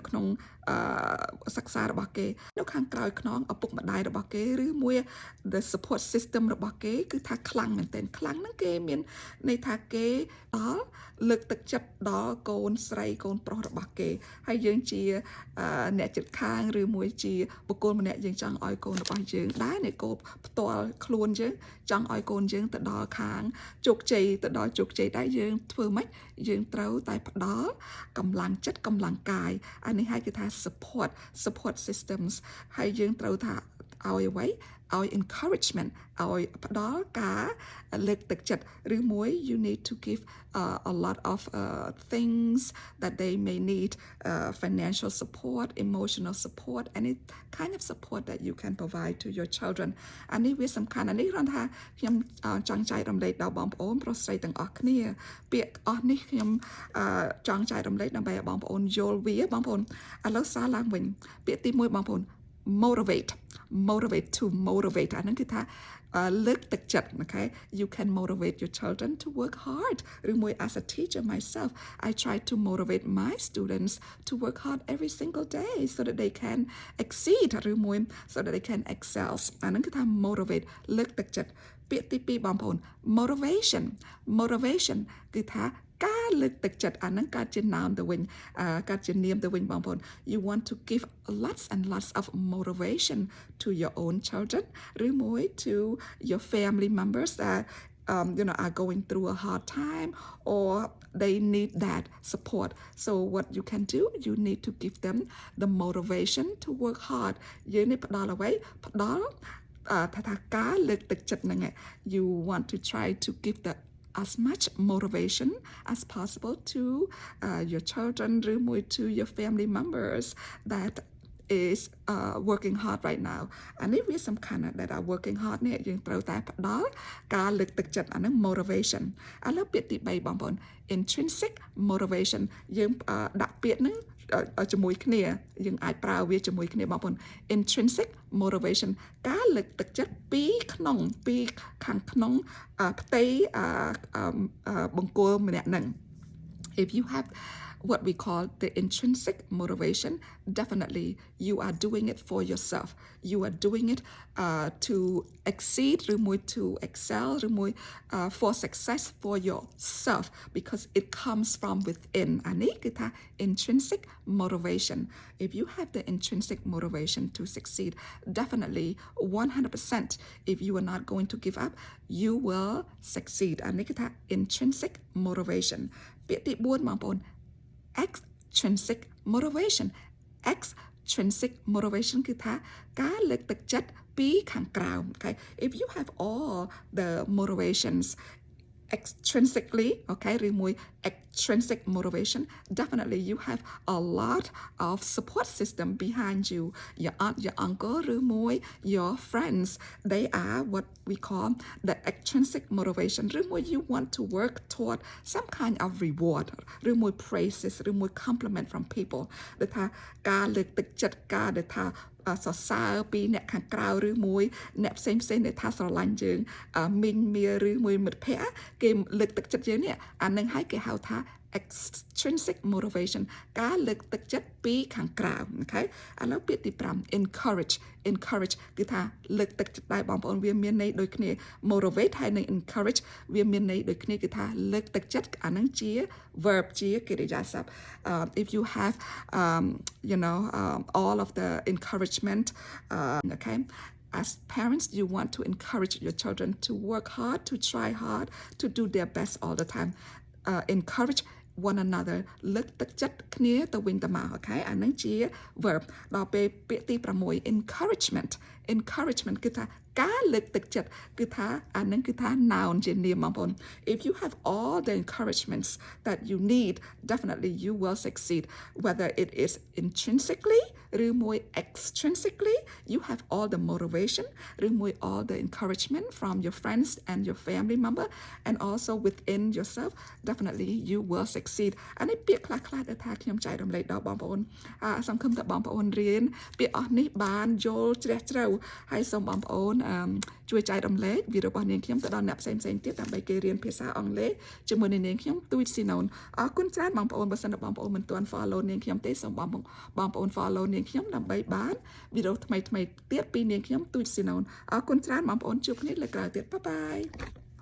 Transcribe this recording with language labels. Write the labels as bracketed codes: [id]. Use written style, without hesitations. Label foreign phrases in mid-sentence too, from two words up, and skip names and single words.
[km] ក្នុងសិក្សារបស់គេនៅខាងក្រោយខ្នងឪពុកម្ដាយរបស់គេឬមួយ [en] the support system [km] របស់គេគឺថាខ្លាំងមែនទែនខ្លាំងហ្នឹងគេមានន័យថាគេដល់លើកទឹកចិត្តដល់កូនស្រីកូនប្រុសរបស់គេហើយយើងជាអ្នកជិតខាងឬមួយជាបុគ្គលម្នាក់យើងចង់ឲ្យកូនរបស់យើងដែរ នៃកូនផ្ទាល់ខ្លួនយើងចង់ឲ្យកូនយើងទៅដល់ខាងជោគជ័យទៅដល់ជោគជ័យដែរយើងធ្វើម៉េចយើងត្រូវតែផ្ដល់កម្លាំងចិត្តកម្លាំងកាយអានេះហើយគឺថា [en] support systems [km] ហើយយើងត្រូវថាឲ្យអ្វីឲ្យ [en] encouragement [km] ឲ្យផ្ដល់ការលើកទឹកចិត្តឬមួយ [en] you need to give a lot of things that they may need financial support emotional support any kind of support that you can provide to your children [km] អានេះវាសំខាន់អានេះគ្រាន់ថាខ្ញុំចង់ចែករំលែកដល់បងប្អូនប្រុសស្រីទាំងអស់គ្នាពាក្យអស់នេះខ្ញុំច ង់ចែករំលែកដើម្បីឲ្យបងប្អូនយល់វាបងប្អូនឥឡូវសារឡើងវិញពាក្យទី1បងប្អូន [en] motivate to motivate [km] អាហ្នឹងគឺថាលើកទឹកចិត្ត [en] okay you can motivate your children to work hard ឬមួយ as a teacher myself I try to motivate my students to work hard every single day so that they can exceed ឬមួយ so that they can excel [km] អាហ្នឹងគឺថា motivate លើកទឹកចិត្តពាក្យទី2បងប្អូន [en] motivation [km] គឺថាការលើកទឹកចិត្តអាហ្នឹងកើតជានាមទៅវិញកើតជានាមទៅវិញបងប្អូន [en] you want to give lots and lots of motivation to your own children ឬមួយ to your family members that you know are going through a hard time or they need that support so what you can do you need to give them the motivation to work hard [km] យើងនេះផ្ដល់អ្វីផ្ដល់ថាការលើកទឹកចិត្តហ្នឹង [en] you want to try to give the as much motivation as possible to your children ឬមួយ to your family members that is working hard right now [km] អានេះវាសំខាន់ណាស់ដែល [en] working hard [km] នេះយើងត្រូវតែផ្ដល់ការលើកទឹកចិត្តអាហ្នឹង motivation ឥឡូវពាក្យទី3បងប្អូន [en] intrinsic motivation [km] យើងដាក់ពា ក្យហ្នឹងជាមួយគ្នាយើងអាចប្រើវាជាមួយគ្នាបងប្អូន [en] intrinsic motivation [km] ការលើកទឹកចិត្តពីខាងក្នុងផ្ទៃបង្គោលម្នាក់ហ្នឹង [en] if you have what we call the intrinsic motivation definitely you are doing it for yourself you are doing it to exceed ឬមួយ to excel ឬមួយ for success for yourself because it comes from within [km] អានេះគឺថា [en] intrinsic motivation if you have the intrinsic motivation to succeed definitely 100% if you are not going to give up you will succeed [km] អានេះគឺថា [en] intrinsic motivation [km] ពាក្យទី4បងប្អូន [en] extrinsic motivation [km] គឺថាការលើកទឹកចិត្តពីខាងក្រៅ [en] okay if you have all the motivations extrinsically okay ឬមួយ extrinsic motivation definitely you have a lot of support system behind you your aunt your uncle ឬមួយ your friends they are what we call the extrinsic motivation ឬ មួយ you want to work toward some kind of reward ឬមួយ praises ឬមួយ compliment from people [km] ដែលថាការលើកទឹកចិត្តការដែលថាសរសើរពីអ្នកខាងក្រៅឬ មួយអ្នកផ្សេងដែលថាស្រឡាញ់យើងមីងមាឬមួយមិត្តភ័ក្តិគេលើកទឹកចិត្តយើងនេះអានឹងហើយគេហៅថា [en] extrinsic motivation [km] ការលើកទឹកចិត្តពីខាងក្រៅអូខេឥឡូវពាក្យទី5 [en] encourage [km] គឺថាលើកទឹកចិត្តដែរបងប្អូនវាមានន័យដូចគ្នា motivate ហើយនឹង encourage វាមានន័យដូចគ្នាគឺថាលើកទឹកចិត្តអានឹងជា verb ជាកិរិយាសព្ទ [en] if you have all of the encouragement okay as parents, you want to encourage your children to work hard, to try hard, to do their best all the time. Encourage one another [km] លើកទឹកចិត្តគ្នាទៅវិញទៅមកអូខេអានឹងជា verb ដល់ពេលពាក្យទី6 encouragement គឺថាការលើកទឹកចិត្តគឺថាអានឹងគឺថា noun ជានាមបងប្អូន [en] if you have all the encouragements that you need definitely you will succeed whether it is intrinsically ឬមួយ extrinsically you have all the motivation ឬមួយ all the encouragement from your friends and your family member and also within yourself definitely you will succeed [km] អានេះពាក្យខ្លះដែលថាខ្ញុំចែករំលែក ដល់បងប្អូនសង្ឃឹមថាបងប្អូនរៀនពាក្យអស់នេះបានយល់ជ្រះជ្រៅហើយសូមបងប្អូនជួយចែករំលែកវីដេអូរបស់នាងខ្ញុំទៅដល់អ្នកផ្សេងទៀតដើម្បីគេរៀនភាសាអង់គ្លេសជាមួយនឹងនាងខ្ញុំទូចស៊ីណូនអរគុណច្រើនបងប្អូនបើសិនជាបងប្អូនមិនទាន់ follow នាងខ្ញុំទេសូមបងប្អូន follow នាងខ្ញុំដើម្បីបានវីដេអូថ្មីទៀតពីនាងខ្ញុំទូចស៊ីណូនអរគុណច្រើនបងប្អូនជួបគ្នាលើកក្រោយទៀតបាយបាយ